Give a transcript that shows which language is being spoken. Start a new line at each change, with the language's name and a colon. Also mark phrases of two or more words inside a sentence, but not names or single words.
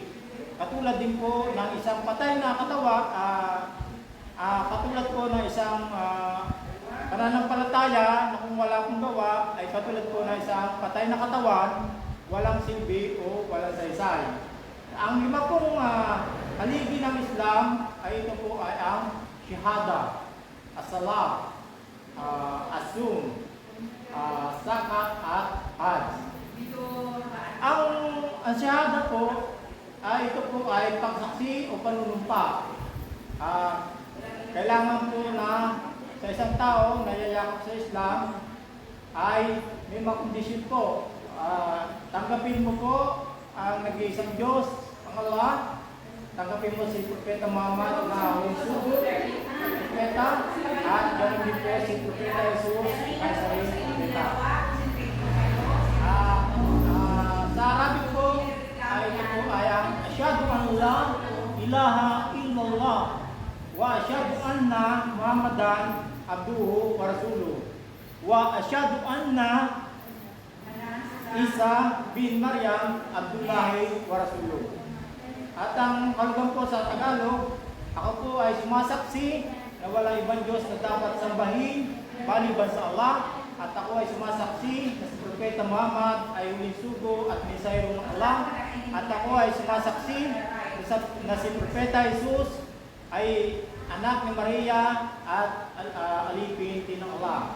Filipino: Katulad din po ng isang patay na katawan, katulad po ng isang pananampalataya na kung wala kong gawa ay katulad po ng isang patay na katawan, walang silbi o walang saysay. Ang lima pong haligi ng Islam ay ito po ay ang shahada, as-salat, as-sum, zakat at hajj. Ang shahada po ay ito po ay pagsaksi o panunumpa. Kailangan po na sa isang tao na yayakap sa Islam ay may mga kondisyon po. Tanggapin mo po ang nag-iisang Diyos, ang Allah. Tanggapin mo si Propeta Muhammad na huling sugo, Propeta, at ganoon din po si Propeta Jesus ay sarili Propeta. Sa Arabic po ay ito po ay ang
Arabic: أشهد أن لا إله إلا الله وأشهد أن محمدا عبده ورسوله وأشهد أن عيسى بن مريم عبد الله ورسوله.
Filipino: At ang kalugan po sa Tagalog, ako po ay sumasaksi na walang ibang Diyos na dapat sambahin maliban sa Allah, at ako ay sumasaksi na si Propeta Muhammad ay huling sugo at mensahero ng Allah, at ako ay sumasaksi na si Propeta Jesus ay anak ni Maria at alipin din ng Allah.